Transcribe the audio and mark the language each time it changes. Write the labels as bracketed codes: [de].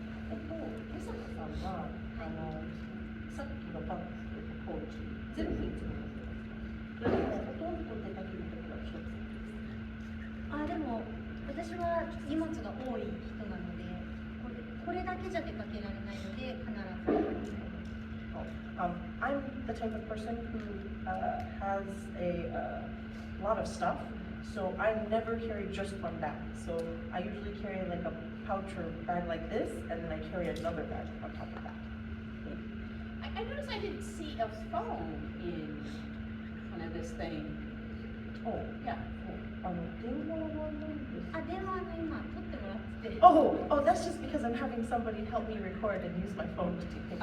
[ja] 美佐子さんは、さっきのパンツとポーチ、全部いつも持ってますか？それともほとんど出かけるときは一つ？あ、でも私は荷物が多い人なので、これだけじゃ出かけられないので必ず。 [en] I'm the type of person who has a lot of stuff, so I never carry just one bag. So I usually carry like a pouch or bag like this, and then I carry another bag on top of that. I noticed I didn't see a phone in front of this thing. Oh, Yeah. [ja] 電話はないです。あ、電話今取ってもらってて。 [en] Oh, that's just because I'm having somebody help me record and use my phone to take pictures.